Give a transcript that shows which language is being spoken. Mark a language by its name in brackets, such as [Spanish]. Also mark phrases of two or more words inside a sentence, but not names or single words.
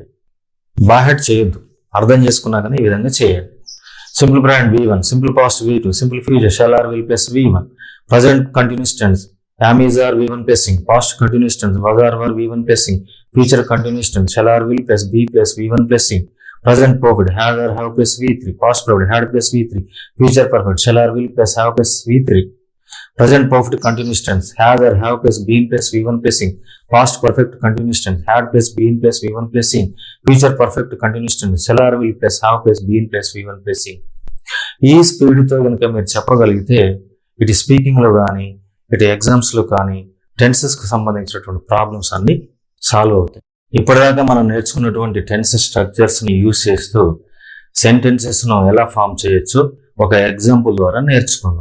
[Telugu] బాహెడ్ చేయొద్దు, అర్థం చేసుకున్నాకనే ఈ విధంగా చేయండి. [English] Simple present V1, simple past V2, simple future shall or will plus V1, present continuous tense am is are V1 plus ing, past continuous tense was or were V1 plus ing, future continuous tense shall or will plus be plus V1 plus ing. Present perfect has or have plus V3, past perfect had plus V3, future perfect shall or will plus have plus V3. Present perfect continuous tense has or have plus been plus V1 plus ing, past perfect continuous tense had plus been plus V1 plus ing, future perfect continuous tense shall or will plus have plus been plus V1 plus ing. [Telugu] ఈ స్పీడ్తో కనుక మీరు చెప్పగలిగితే ఇటు స్పీకింగ్లో కానీ ఇటు ఎగ్జామ్స్లో కానీ టెన్సెస్కి సంబంధించినటువంటి ప్రాబ్లమ్స్ అన్ని సాల్వ్ అవుతాయి. ఇప్పటిదాకా మనం నేర్చుకున్నటువంటి [English] tenses structures [Telugu] యూజ్ చేస్తూ సెంటెన్సెస్ను ఎలా ఫామ్ చేయొచ్చో ఒక ఎగ్జాంపుల్ ద్వారా నేర్చుకుందాం.